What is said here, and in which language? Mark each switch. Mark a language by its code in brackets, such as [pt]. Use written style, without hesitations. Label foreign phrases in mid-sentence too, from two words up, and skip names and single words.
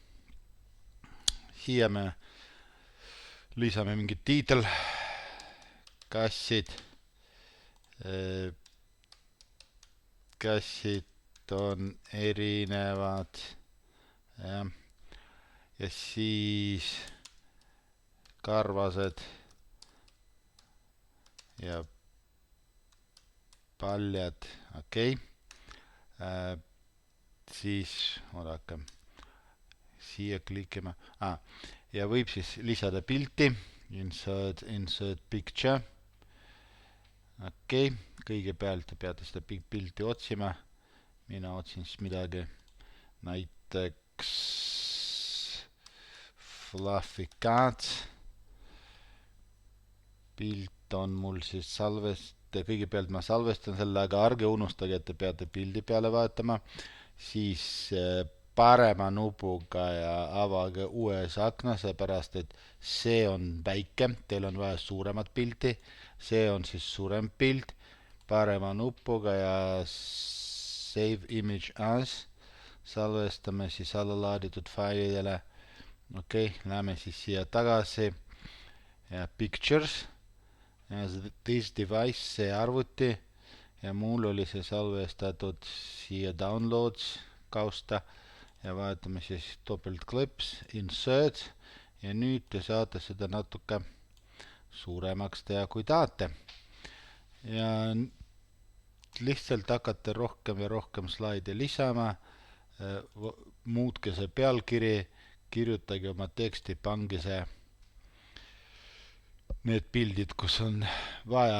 [et] siia me lisame mingi tiitel, kassid on erinevad ja siis karvased ja paljad, okei. Siis oodake, siia klikime ja võib siis lisada pilti, [en] insert picture. [et] Okei, kõigepealt te peate seda pilti otsima, mina otsin siis midagi, näiteks [en] fluffy cat, [et] pilt on mul siis kõigepealt ma salvestan selle, aga ärge unustage, et te peate pildi peale vaatama, siis parema nupuga ja avage uues akna, seepärast et see on väike, teil on vaja suuremat pilti, see on siis suurem pilt, parema nupuga ja [en] save image as, [et] salvestame siis allalaaditud failidele. Okei, läheme siis siia tagasi ja [en] pictures, this device, [et] see arvuti ja mul oli see salvestatud siia downloads kausta ja vaatame siis topeltklips, insert ja nüüd te saate seda natuke suuremaks teha, kui tahate. Ja lihtsalt hakata rohkem ja rohkem slaide lisama, muutke see pealkiri, kirjutage oma teksti, pange see need pildid, kus on vaja.